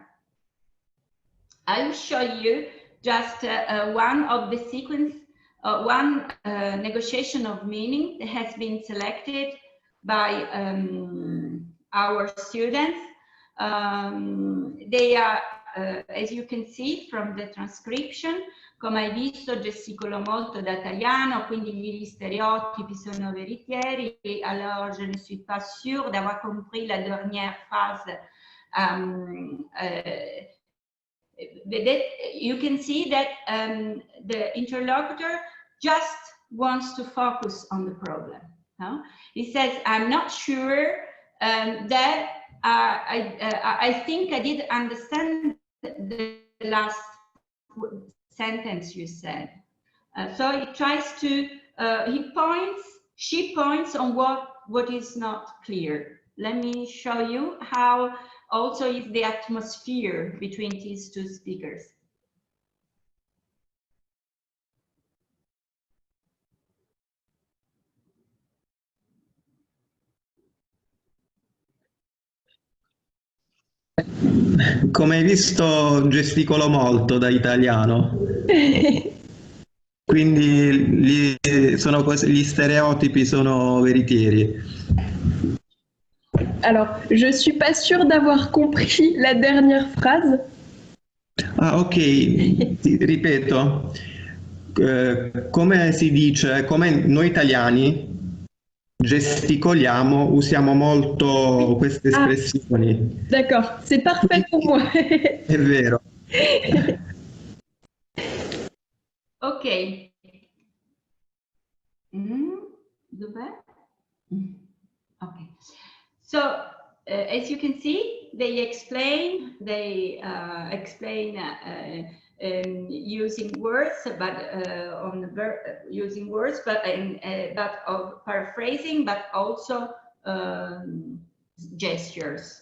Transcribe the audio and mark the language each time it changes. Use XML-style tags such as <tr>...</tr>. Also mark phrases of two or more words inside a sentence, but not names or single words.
<en>I will show you just one of the sequence, one negotiation of meaning that has been selected by our students. They are, as you can see from the transcription,</en> <it>come hai visto gesticolo molto da italiano, quindi gli stereotipi sono veritieri.</it> <fr>Alors je ne suis pas sûre d'avoir compris la dernière phrase.</fr> <en>You can see that the interlocutor just wants to focus on the problem. No? He says, I'm not sure that I think I did understand the last sentence you said. So he tries to, she points on what is not clear. Let me show you how also is the atmosphere between these two speakers.</en> <it>Come hai visto, gesticolo molto da italiano. Quindi gli stereotipi sono veritieri.</it> <fr>Alors, je suis pas sûre d'avoir compris la dernière phrase.</fr> <it>Ah, ok, ripeto. Come si dice, come noi italiani gesticoliamo, usiamo molto queste espressioni.</it> <fr>D'accord, c'est parfait pour moi.</fr> <it>È vero. Ok.</it> <en>Okay. So as you can see, they explain using words, but using words, but of paraphrasing, but also gestures.</en>